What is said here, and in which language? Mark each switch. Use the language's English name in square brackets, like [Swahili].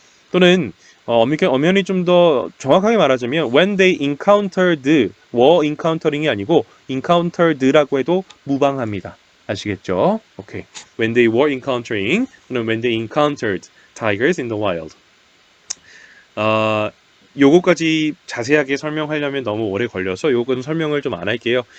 [Korean] 또는 엄연히 좀 더 정확하게 말하자면 [English] when they encountered were encountering [Korean] 이 아니고 encountered라고 해도 무방합니다. 아시겠죠? 오케이. [English] When they were encountering [Korean] 또는 [English] when they encountered tigers in the wild. [Korean] 요거까지 자세하게 설명하려면 너무 오래 걸려서 요거는 설명을 좀 안 할게요.